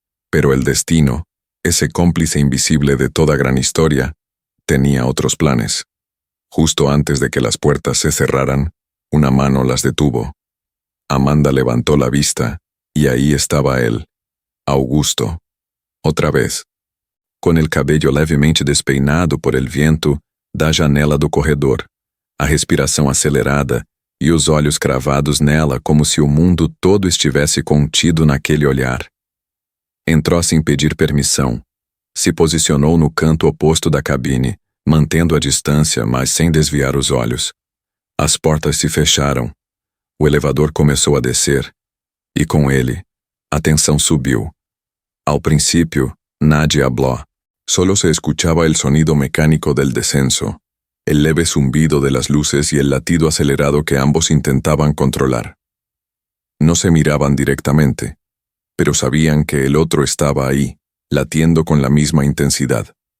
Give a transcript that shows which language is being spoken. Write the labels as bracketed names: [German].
[Spanish] Pero el destino, ese cómplice invisible de toda gran historia, tenía otros planes. Justo antes de que las puertas se cerraran, una mano las detuvo. Amanda levantó la vista, y ahí estaba él, Augusto. Otra vez, com el cabello levemente despeinado por el viento [Portuguese] da janela do corredor, a respiração acelerada e os olhos cravados nela como se o mundo todo estivesse contido naquele olhar. Entrou sem pedir permissão, Se posicionou no canto oposto da cabine, mantendo a distância, mas sem desviar os olhos. As portas se fecharam. O elevador começou a descer. E com ele, a tensão subiu. [Spanish] Al principio, nadie habló. Solo se escuchaba el sonido mecánico del descenso, el leve zumbido de las luces y el latido acelerado que ambos intentaban controlar. No se miraban directamente, pero sabían que el otro estaba ahí, latiendo con la misma intensidad.